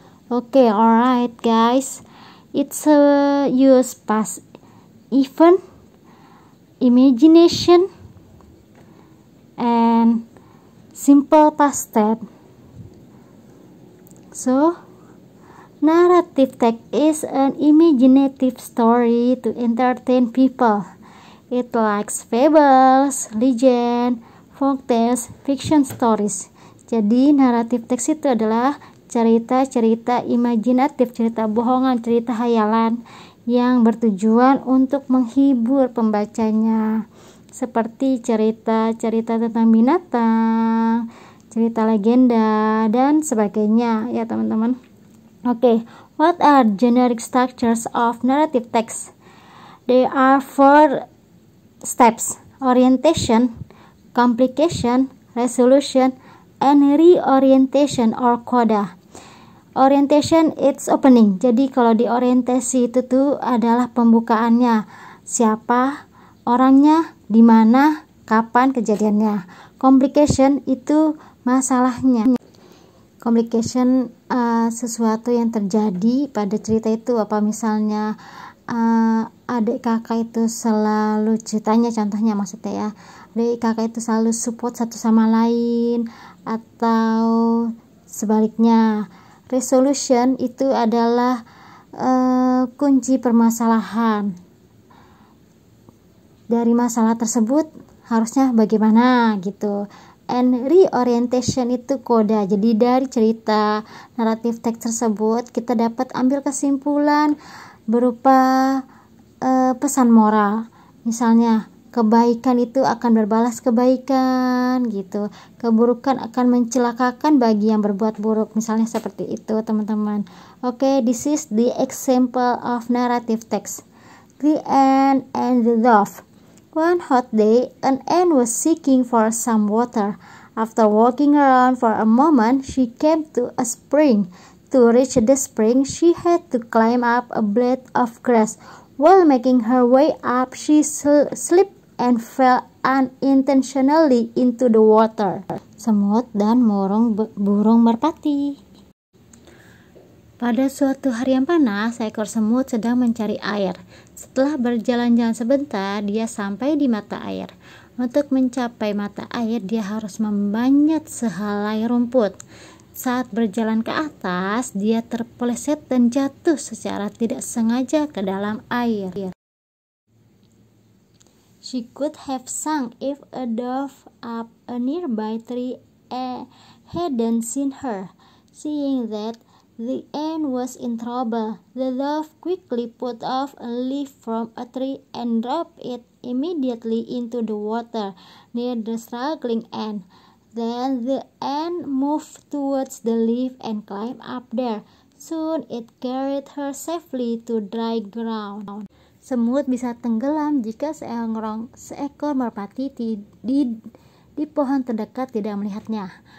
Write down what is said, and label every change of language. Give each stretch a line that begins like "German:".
English: Okay, alright guys. It's a use past event, imagination, and simple past tense. So, narrative text is an imaginative story to entertain people. It likes fables, legend, folktales, fiction stories.
Indonesian: Jadi, narrative text itu adalah cerita-cerita imajinatif, cerita bohongan, cerita hayalan yang bertujuan untuk menghibur pembacanya. Seperti cerita-cerita tentang binatang, cerita legenda, dan sebagainya ya teman-teman.
English: Okay, what are generic structures of narrative text? There are 4 steps: orientation, complication, resolution, and reorientation or coda. Orientation it's opening.
Indonesian: Jadi kalau di orientasi itu tuh adalah pembukaannya. Siapa orangnya, di mana, kapan kejadiannya. Complication itu masalahnya. Complication sesuatu yang terjadi pada cerita itu, apa misalnya adik kakak itu selalu ceritanya, contohnya maksudnya ya, adik kakak itu selalu support satu sama lain atau sebaliknya. Resolution itu adalah kunci permasalahan. Dari masalah tersebut harusnya bagaimana gitu. And reorientation itu koda. Jadi dari cerita naratif teks tersebut kita dapat ambil kesimpulan berupa pesan moral. Misalnya kebaikan itu akan berbalas kebaikan gitu. Keburukan akan mencelakakan bagi yang berbuat buruk. Misalnya seperti itu teman-teman.
English: Okay, this is the example of narrative text. The ant and the dove. One hot day, an ant was seeking for some water. After walking around for a moment, she came to a spring. To reach the spring, she had to climb up a blade of grass. While making her way up, she slipped and fell unintentionally into the water.
Indonesian: Semut dan burung merpati. Pada suatu hari yang panas, seekor semut sedang mencari air. Setelah berjalan-jalan sebentar, dia sampai di mata air. Untuk mencapai mata air, dia harus memanjat sehelai rumput. Saat berjalan ke atas, dia terpeleset dan jatuh secara tidak sengaja ke dalam air.
English: She could have sunk if a dove up a nearby tree hadn't seen her. Seeing that the ant was in trouble, the dove quickly put off a leaf from a tree and dropped it immediately into the water near the struggling ant. Then the ant moved towards the leaf and climbed up there. Soon it carried her safely to dry ground.
Indonesian: Semut bisa tenggelam jika seekor merpati di pohon terdekat tidak melihatnya.